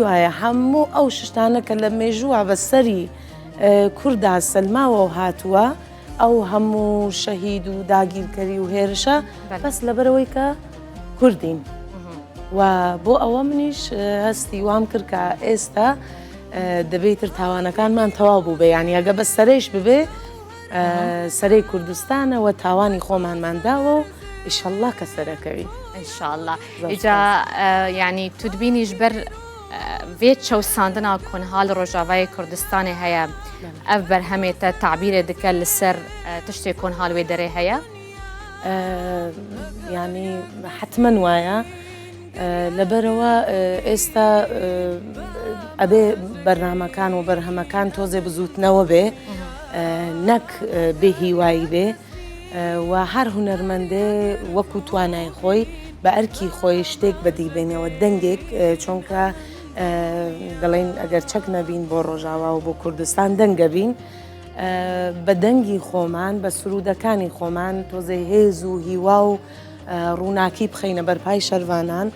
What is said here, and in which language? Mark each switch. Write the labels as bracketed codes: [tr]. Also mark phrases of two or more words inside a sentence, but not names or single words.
[ckb] وایە هەموو ئەو شتانە کە لە مێژووە بەسەری کووردا سەلماوە و هاتووە ئەو هەموو شەهید و داگیرکەری و هێرشە بەس لەبەرەوەی کە کوردین و بۆ ئەوە منیش هەستی وام کرد کە ئێستا دەبێتتر تاوانەکانمان تەواو بوو بێ ینی ئەگە بە سەرێش ببێ سەرەی کوردستانەوە تاوانی خۆمانمانداوە و ئیشەڵڵا کە سەرەکەوی [ku] ئینشاءڵڵا ئیجا ینی تو دبینیش بەر vê çewsandina konhal Rojavayê Kurdistanê heye ev berhemê te tabîrê dike li ser tiştê konhal wê derê heye? Yani hetmen waya [ckb] لەبەرەوە ئێستا ئەبێ بەرنامەکان و بەرهەمەکان تۆزێ بزوتنەوە بێ نەک بێ هیوایی بێ و هەر هونەرمەندێ وەکو توانای خۆی بە ئەرکی خۆی شتێک بەدیبێنەوە دەنگێک چونکە دەڵێن ئەگەر چەک نەبین بۆ ڕۆژاوا و بۆ کوردستان دەنگە بین بە دەنگی خۆمان بە سرودەکانی خۆمان تۆزێ هێز و هیوا و ڕووناکی بخەینە بەرپای شەروانان